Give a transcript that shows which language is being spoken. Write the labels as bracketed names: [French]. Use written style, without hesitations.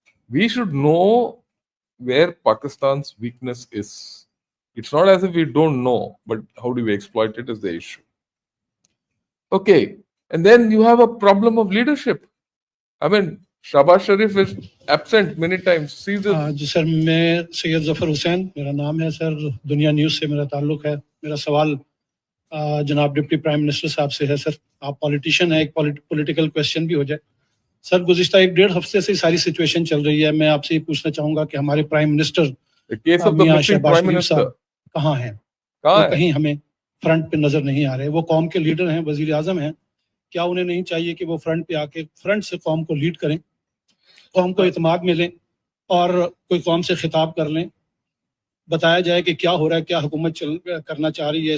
[English] We should know where Pakistan's weakness is. It's not as if we don't know, but how do we exploit it is the issue. Okay, and then you have a problem of leadership. I mean, Shahbaz Sharif is absent many times. See this. [Hindi] Ji sir, मैं सैयद जफर हुसैन मेरा नाम है sir, दुनिया news से मेरा ताल्लुक है. मेरा सवाल जनाब डिप्टी प्राइम मिनिस्टर साहब से है सर. आप पॉलिटिशियन है, एक पॉलिटिकल क्वेश्चन भी हो जाए सर. गुज़िश्ता 1-1.5 हफ्ते से सारी सिचुएशन चल रही है. मैं आपसे ये पूछना चाहूंगा कि हमारे prime minister [English] The case of the missing prime minister [Hindi] कहाँ हैं? कहाँ वो है? कहीं हमें फ्रंट पे नजर नहीं आ रहे। वो कौम के लीडर हैं, वजीर आजम हैं, क्या उन्हें नहीं चाहिए कि वो फ्रंट पे आके फ्रंट से कौम को लीड करें, कौम को इत्मीनान मिले और कोई कौम से खिताब कर लें, बताया जाए कि क्या हो रहा है, क्या हुकूमत करना चाह रही है।